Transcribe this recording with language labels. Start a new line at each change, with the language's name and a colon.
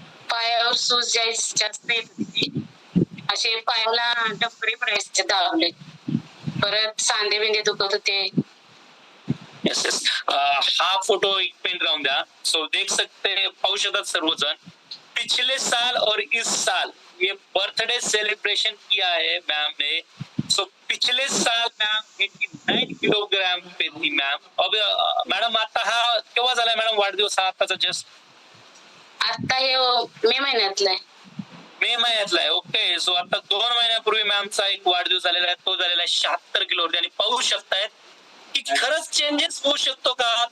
Marathi: पायावर सूज जास्त येत होती. असे पायाला डफरे पडायचे दाबले. परत सांधे बिंदे दुखत होते.
English: Yes yes.
Marathi: हा फोटो एक पेन राहून द्या.
Hindi: सो देख सकते,
Marathi: पाहू शकतात सर्वजण.
Hindi: पिछले साल और इस साल ये बर्थडे सेलिब्रेशन किया है मैम ने. सो पिछले साल मैम 89 किलोग्राम पे थी मैम.
Marathi: अब मॅडम आता हा केव्हा झालाय मॅडम वाढदिवस, हा आताचा जस्ट? आता हे मे महिन्यातलं आहे. मे महिन्यातला आहे. ओके. सो आता 2 महिन्यापूर्वी मॅमचा एक वाढदिवस झालेला आहे. तो झालेला आहे 76 किलोवरती. आणि पाहू शकतायत की खरंच चेंजेस होऊ शकतो का?